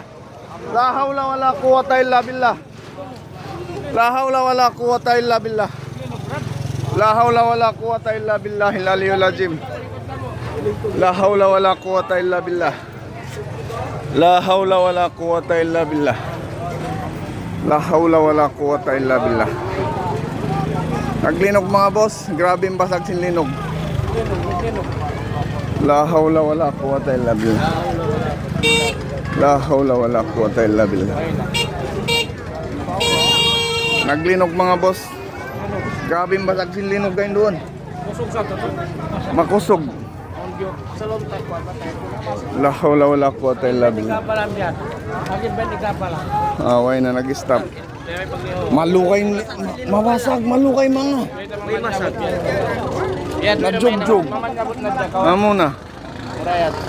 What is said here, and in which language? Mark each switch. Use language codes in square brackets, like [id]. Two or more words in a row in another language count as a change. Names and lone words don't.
[ar] لا حول ولا قوة إلا بالله. لا حول ولا قوة إلا بالله. لا حول ولا قوة إلا بالله العلي العظيم. لا حول ولا قوة إلا بالله. لا حول ولا قوة إلا بالله. لا حول ولا قوة إلا بالله. [tsg] Naglinog mga boss, grabe yung basag sin linog. [ar] لا حول ولا قوة إلا بالله. لا حول ولا قوة إلا بالله. [tsg] Naglinog mga boss. Grabe yung basag sin linog kayo doon. Makusog. [ar] لا حول ولا قوة إلا بالله. [tsg] Away na nag-stop. Malukay, mabasag, malukay mga. Nagjog-jog. Amo na.